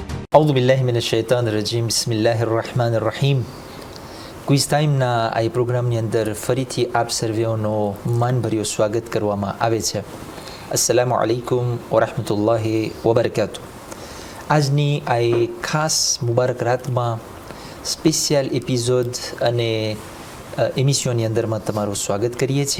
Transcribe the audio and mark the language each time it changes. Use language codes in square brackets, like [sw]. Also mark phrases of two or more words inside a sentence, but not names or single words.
[ar] أعوذ بالله من الشيطان الرجيم بسم الله الرحمن الرحيم [gu] ક્વિઝ ટાઈમના આ પ્રોગ્રામની અંદર ફરીથી આપ સર્વેઓનો માનભર્યો સ્વાગત કરવામાં આવે છે. [ar] السلام عليكم ورحمة الله وبركاته. [gu] આજની આ ખાસ મુબારક રાતમાં સ્પેશિયલ એપિસોડ અને એમિશનની અંદરમાં તમારું સ્વાગત કરીએ છીએ.